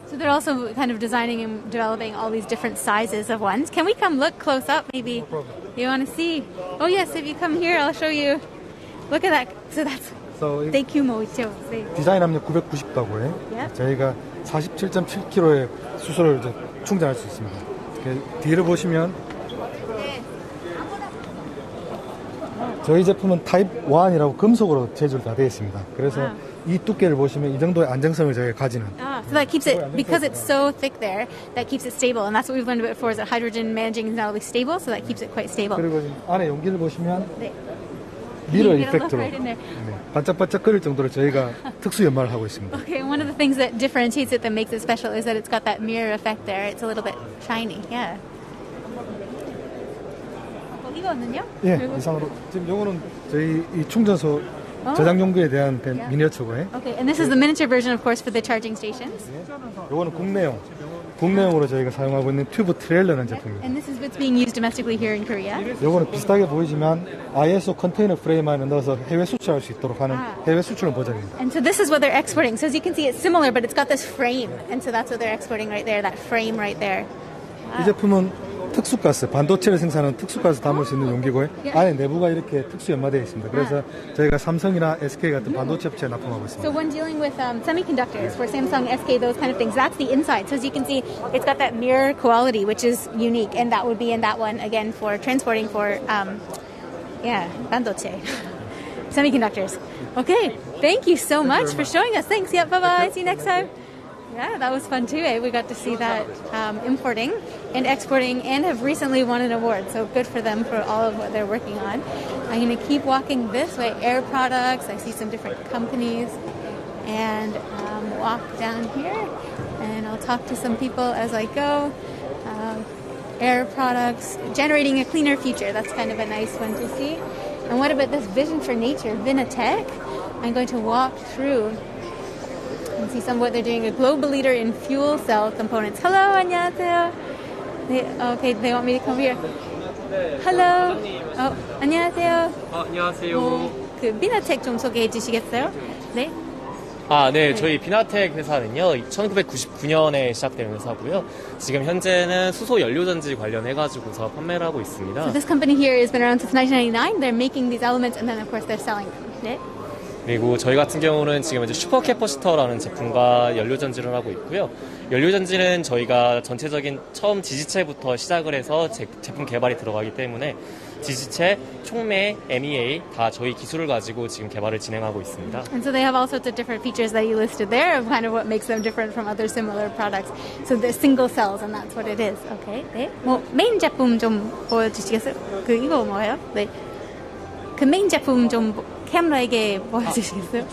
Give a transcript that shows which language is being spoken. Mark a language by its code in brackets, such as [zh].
[en] So they're also kind of designing and developing all these different sizes of ones. Can we come look close up? Maybe you want to see? Oh yes, if you come here, I'll show you. Look at that. So that's [ko] 대규모 있죠. 디자인 압력 990바고요. 저희가 47.7kg의 수소를 이제 충전할 수 있습니다. 뒤를 보시면 저희 제품은 타입 1이라고 금속으로 제조가 다 되어 있습니다. 그래서 이 두께를 보시면 이 정도의 안정성을 저희가 가지는. [en] So that keeps it, because it's so thick there, that keeps it stable. And that's what we've learned about before, is that hydrogen managing is not always stable, so that keeps it quite stable. [ko] 그리고 안에 용기를 보시면 미러 이펙트로 반짝반짝 거릴 정도로 저희가 특수 연마를 하고 있습니다. [en] Okay, one of the things that differentiates it, that makes it special, is that it's got that mirror effect there. It's a little bit shiny, yeah. [ko] 이거는요? 예, 이상으로 지금 요거는 저희 이 충전소 저장 용기에 대한 미니어처고요. [en] Okay, and this is the miniature version, of course, for the charging stations. [ko] 요거는 국내용으로 저희가 사용하고 있는 튜브 트레일러라는 제품입니다. [en] And this is what's being used domestically here in Korea. [ko] 요거는 비슷하게 보이지만 ISO 컨테이너 프레임 안에 넣어서 해외 수출할 수 있도록 하는 해외 수출 버전입니다. [en] And so this is what they're exporting. So as you can see, it's similar, but it's got this frame, and so that's what they're exporting right there. That frame right there. [ko] 이 제품은 특수가스, 반도체를 생산하는 특수가스 담을 수 있는 용기고요. 안에 내부가 이렇게 특수 연마되어 있습니다. 그래서 저희가 삼성이나 SK 같은 반도체 업체에 납품하고 있습니다. [en] So when dealing with semiconductors for Samsung, SK, those kind of things, that's the inside. So as you can see, it's got that mirror quality, which is unique, and that would be in that one again for transporting for 반도체 semiconductors. Okay, thank you so much for showing us. Thanks. Yeah, bye bye. See you next time. Yeah, that was fun too. We got to see that importing and exporting, and have recently won an award. So good for them for all of what they're working on. I'm going to keep walking this way. Air products. I see some different companies, and walk down here, and I'll talk to some people as I go. Air products, generating a cleaner future. That's kind of a nice one to see. And what about this vision for nature, Vinatech? I'm going to walk through and see some of what they're doing. A global leader in fuel cell components. Hello, [ko] 안녕하세요. [en] Okay, they want me to come here. Hello. [ko] 안녕하세요. 안녕하세요. 그 비나텍 좀 소개해 주시겠어요? 네. 네. 저희 비나텍 회사는요, 1999년에 시작된 회사고요. 지금 현재는 수소 연료전지 관련해가지고서 판매를 하고 있습니다. [en] So this company here has been around since 1999. They're making these elements, and then of course they're selling them. [ko] 네. 그리고 저희 같은 경우는 지금 이제 슈퍼 캐퍼시터라는 제품과 연료전지를 하고 있고요. 연료전지는 저희가 전체적인 처음 지지체부터 시작을 해서 제품 개발이 들어가기 때문에 지지체, 촉매, MEA 다 저희 기술을 가지고 지금 개발을 진행하고 있습니다. [en] And so they have all sorts of different features that you listed there of kind of what makes them different from other similar products. So they're single cells and that's what it is. [ko] Okay. 네. 뭐 메인 제품 좀 보여주시겠어요? 그 이거 뭐예요? 네. 그 메인 제품 좀 카메라에게 보여주시겠어요?